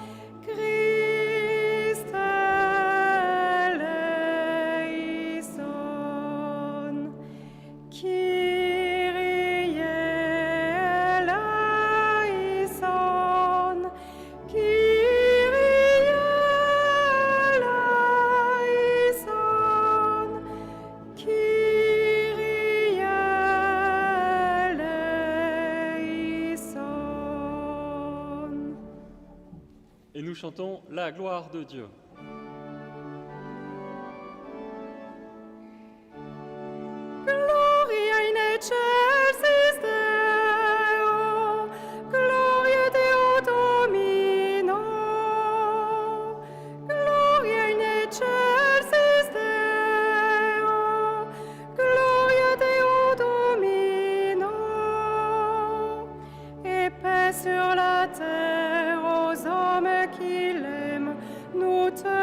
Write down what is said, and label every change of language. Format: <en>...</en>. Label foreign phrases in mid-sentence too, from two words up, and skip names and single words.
<el>Χριστέ ἐλέησον, Κύριε ἐλέησον, Κύριε ἐλέησον, Κύριε ἐλέησον.</el> <fr>Et nous chantons la gloire de Dieu.</fr> <la>Gloria in excelsis Deo, Gloria Deo Domino. Gloria in excelsis Deo, Gloria Deo Domino.</la> <fr>Et paix sur la terre aux hommes qui l'aiment, nous</fr>